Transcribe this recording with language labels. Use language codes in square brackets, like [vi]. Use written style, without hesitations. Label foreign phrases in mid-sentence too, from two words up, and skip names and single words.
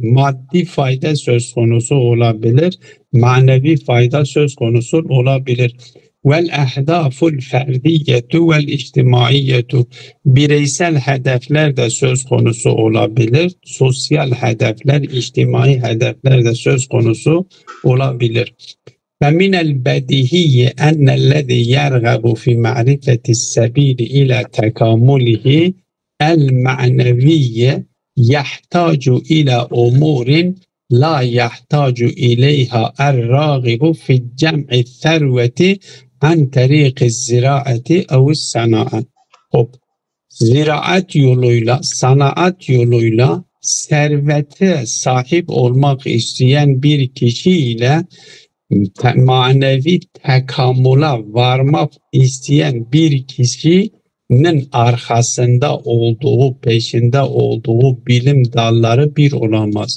[tr] Maddi fayda söz konusu olabilir. Manevi fayda söz konusu olabilir. [ar] والأهداف الفردية والاجتماعية. [tr] Bireysel hedefler de söz konusu olabilir. Sosyal hedefler, içtimai hedefler de söz konusu olabilir. [ar] فمن البديهي أن الذي يرغب في معرفة السبيل إلى تكامله المعنوي يحتاج إلى أمور لا يحتاج إليها الراغب في جمع الثروة عن طريق الزراعة أو الصناعة. [tr] Ziraat yoluyla, sanaat yoluyla servete sahip olmak isteyen bir kişi ile manevi tekamüla varmak isteyen bir kişinin arkasında olduğu, peşinde olduğu bilim dalları bir olamaz.